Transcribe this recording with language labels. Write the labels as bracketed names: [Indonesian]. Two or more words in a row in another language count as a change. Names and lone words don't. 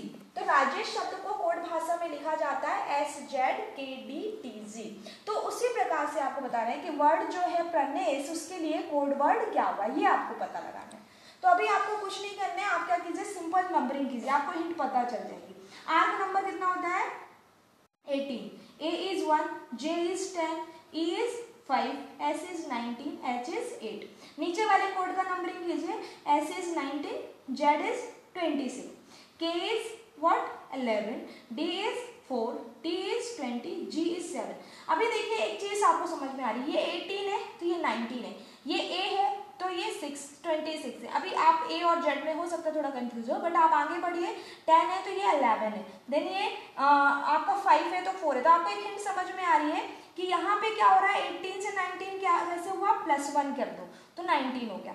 [Hindi] तो राजेश शब्द को कोड भाषा में लिखा जाता है SZKDTZ। तो उसी प्रकार से आपको बताना है कि वर्ड जो है प्रनेश, उसके लिए [English] code word [Hindi] क्या होगा, ये आपको पता लगाना है। तो अभी आपको कुछ नहीं करना है, आप क्या कीजिए, [English] simple numbering [Hindi] कीजिए, आपको हिंट पता चल जाएगी। R का नंबर कितना होता है 18, [English] A is 1, J is 10, E is 5, S is 19, H is 8। [Hindi] नीचे वाले कोड का नंबरिंग कीजिए, [English] S is 19, Z is 26, K is what 11, D is 4, T is 20, G is 7। [Hindi] अभी देखिए एक चीज आपको समझ में आ रही है, ये 18 है तो ये 19 है, ये A है तो ये 26 है। अभी आप A और Z में हो सकता है थोड़ा कंफ्यूज हो, बट आप आगे बढ़िए, 10 है तो ये 11 है, देन ये आपका 5 है तो 4 है। तो आपको एक हिंट समझ में आ रही है कि यहाँ पे क्या हो रहा है, 18 से 19 क्या कैसे हुआ, +1 कर दो तो 19 हो गया।